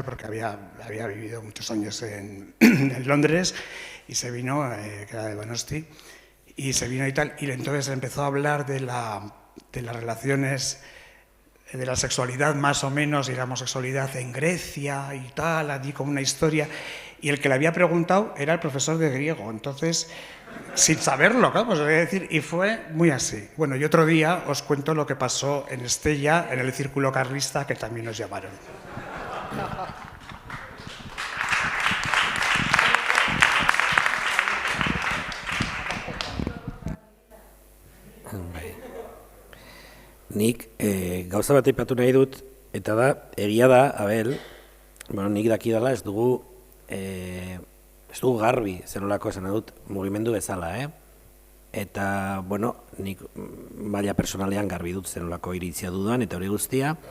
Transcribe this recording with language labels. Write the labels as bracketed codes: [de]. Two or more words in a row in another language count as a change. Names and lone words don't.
[es] porque había vivido muchos años en Londres y se vino, que era de Donosti, y se vino y tal, y entonces empezó a hablar de las relaciones, de la sexualidad más o menos, y la homosexualidad en Grecia y tal, allí como una historia, y el que le había preguntado era el profesor de griego, entonces, sin saberlo, claro, pues, decir, y fue muy así. Bueno, y otro día os cuento lo que pasó en Estella, en el círculo carlista, que también nos llamaron. [eu] Nik gauza bat aipatu nahi dut, eta da, egia da, Abel, bueno, nik dakidala ez dugu garbi, zenolako esan dut, mugimendu bezala, Eta, bueno, nik maila personalean garbi dut zenolako iritzia dudan, eta hori guztia.